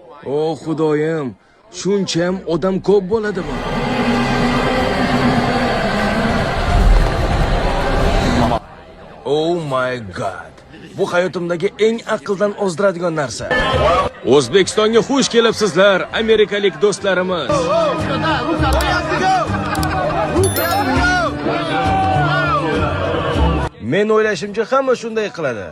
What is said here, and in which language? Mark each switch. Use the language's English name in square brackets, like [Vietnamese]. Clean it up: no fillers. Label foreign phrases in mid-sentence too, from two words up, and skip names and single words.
[Uzbek] O xudoyim, shuncham odam ko'p bo'ladimi? [English] Oh my god. [Uzbek] Bu hayotimdagi eng aqldan ozdiradigan narsa. O'zbekistonga xush kelibsizlar, amerikalik do'stlarimiz. Men o'ylashimcha hamma shunday qiladi.